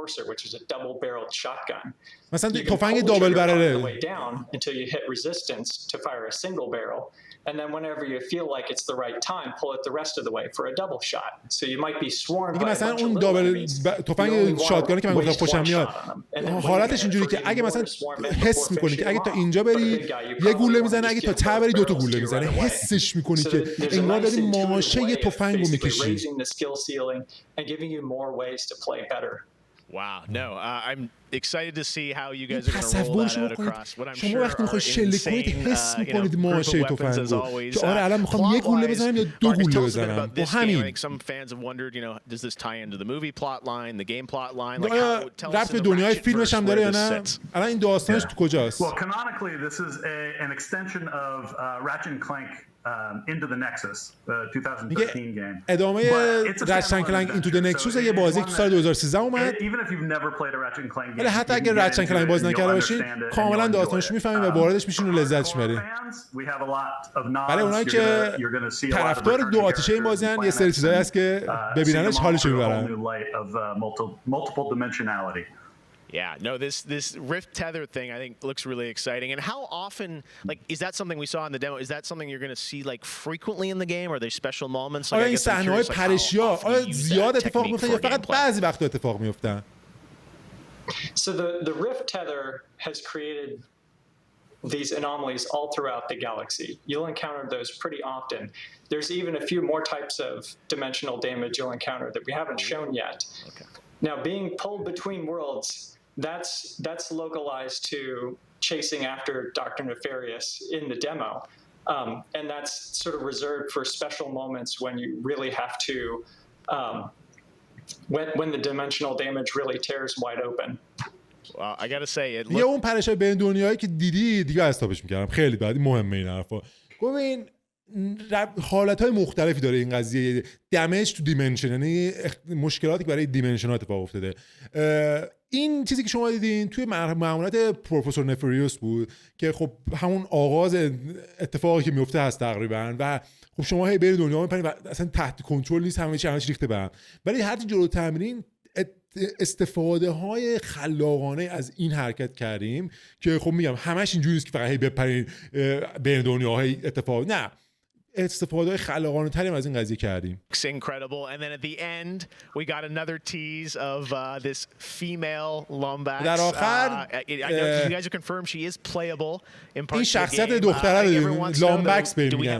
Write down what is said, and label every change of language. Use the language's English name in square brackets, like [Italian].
[English] which is a double-barreled shotgun. [Persian] مثلا تفنگ دابل برره. [English] Until you hit resistance to fire a single barrel, and then whenever you feel like it's the right time, pull it the rest of the way for a double shot. So you might be swarmed by [Persian] مثلا اون دابل تفنگ شاتگانی که من گفتم خوشم میاد. حالتش اینجوری که اگه مثلا حس می‌کنی که اگه تا اینجا بری یه گوله میزنه، اگه تا ته بری 2 تا گوله میزنه، حسش می‌کنی که انگار داری ماشه یه تفنگو می‌کشی. [English] and giving you more ways to play better. Wow, no, I'm excited to see how you guys are going to roll that out across what I'm sure [Persian] وقتی می‌خواید شلیک کنید حس می‌کنید ماشه تفنگو که آره الان می‌خوام یه گوله بزنم یا 2 گوله بزنم. با همین [English] some fans have wondered, you know, does this tie into the movie plot line, the game plot line, like how [Persian] رفت به دنیای فیلمش هم داره یا نه؟ الان این داستانش تو کجاست؟ [English] Well, canonically this is an extension of Ratchet and Clank into the Nexus, the 2013 game. [Persian] ادامه رچت کلنگ اینتو د نکسوس یه بازی که تو سال 2013 اومد. [English] Even if you've never played a Ratchet and Clank game. [Persian] ولی حتی اگه رچت کلنگ بازی نکرده باشید، کاملا داستانش رو می‌فهمید و واردش میشین و لذتش می‌برید. برای اونایی که طرفدار دو آتیشه این بازی هستن، یه سری چیزایی هست که ببیننش حالش می‌برن. [English] Multiple dimensionality. Yeah, no, this rift tether thing I think looks really exciting. And how often, like, is that something we saw in the demo? Is that something you're going to see like frequently in the game? Or are there special moments? Like, [Persian] این صحنه‌های پرشیا آیا زیاد اتفاق میفته یا فقط بعضی وقتا اتفاق میفتن؟ [English] So the rift tether has created these anomalies all throughout the galaxy. You'll encounter those pretty often. There's even a few more types of dimensional damage you'll encounter that we haven't shown yet. Okay. Now, being pulled between worlds, that's localized to chasing after Dr. Nefarious in the demo. And that's sort of reserved for special moments when you really have to, when the dimensional damage really tears wide open. Well, I gotta say, it [Persian] یه اون پرشای بین دنیایی که دیدی دیگه استاپش میکردم، خیلی بعد مهمه این حرفا. ببین حالت‌های مختلفی داره این قضیه دمیج تو دیمنشن، یعنی مشکلاتی که برای دیمنشن ها اتفاق افتاده. این چیزی که شما دیدین توی مأموریت پروفسور نفریوس بود که خب همون آغاز اتفاقی که میفته هست تقریبا و خب شما هی برید دنیا میپرید و اصلا تحت کنترل نیست، همه چی ریخته به هم. ولی هر چی جلوتر میرین استفاده های خلاقانه از این حرکت کردیم که خب میگم همش اینجوری نیست که فقط هی بپرین بین دنیاهای اتفاق، نه، استفاده خلاقانه تری از این قضیه کردیم. [English] Incredible. And then at the end we got another tease of this female Lombax. [Persian] در آخر [English] you guys have confirmed she is playable in part. [Persian] این شخصیت دختره رو لامبکس بهم میگن.